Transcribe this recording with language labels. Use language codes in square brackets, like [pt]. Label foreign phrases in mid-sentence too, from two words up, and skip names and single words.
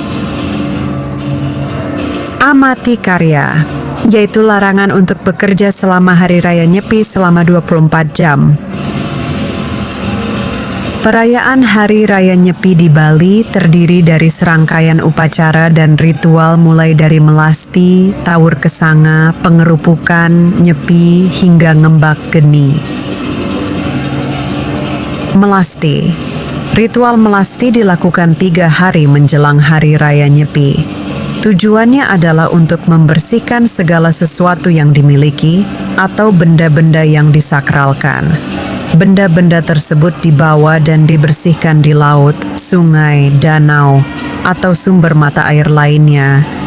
[id] Amati karya, yaitu larangan untuk bekerja selama Hari Raya Nyepi selama 24 jam. Perayaan Hari Raya Nyepi di Bali terdiri dari serangkaian upacara dan ritual mulai dari melasti, tawur kesanga, pengerupukan, nyepi, hingga ngembak geni. Melasti. Ritual melasti dilakukan 3 hari menjelang Hari Raya Nyepi. Tujuannya adalah untuk membersihkan segala sesuatu yang dimiliki atau benda-benda yang disakralkan. Benda-benda tersebut dibawa dan dibersihkan di laut, sungai, danau, atau sumber mata air lainnya.